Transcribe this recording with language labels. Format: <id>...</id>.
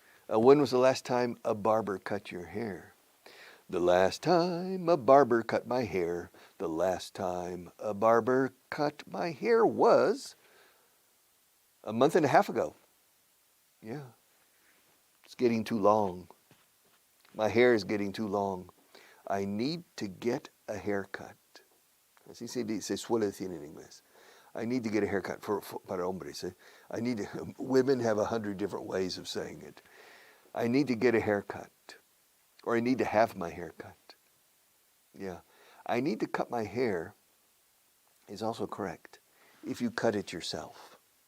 <en>When was the last time a barber cut your hair? The last time a barber cut my hair, the last time a barber cut my hair was a month and a half ago. Yeah. It's getting too long. My hair is getting too long. I need to get a haircut.</en> <es>Así se suele decir en inglés.</es> <en>I need to get a haircut</en> <es>para hombres.</es> <en>Women have 100 different ways of saying it. I need to get a haircut. Or I need to have my hair cut. Yeah. I need to cut my hair is also correct if you cut it yourself.</en>